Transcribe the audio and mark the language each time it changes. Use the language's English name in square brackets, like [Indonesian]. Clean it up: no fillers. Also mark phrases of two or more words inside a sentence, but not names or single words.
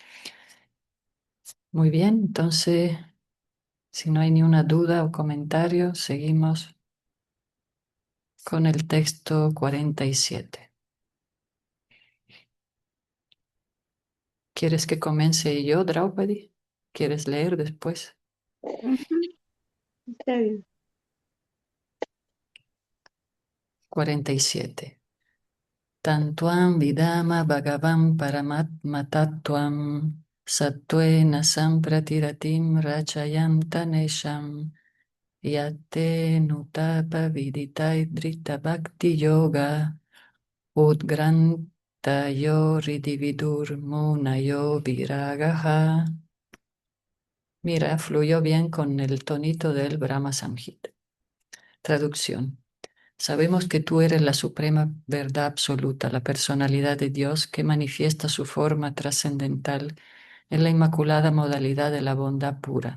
[Spanish] Muy bien, entonces, si no hay ni una duda o comentario, seguimos con el texto 47. ¿Quieres que comience yo, Draupadi? ¿Quieres leer después? Ujú, está bien. 47. [Sanskrit] तं त्वां विदाम भगवन् परमात्मतत्त्वं सत्त्वेन सम्प्रति रतिं रचयन्तमेषाम् यत्ते ऽनुताप विदितैर् दृढ भक्ति योगैर् उद्ग्रन्थयो हृदि विदुर् मुनयो विरागाः. [Spanish] Mira, fluyó bien con el tonito del Brahma Samhita. Traducción. Sabemos que tú eres la suprema verdad absoluta, la personalidad de Dios que manifiesta su forma trascendental en la inmaculada modalidad de la bondad pura.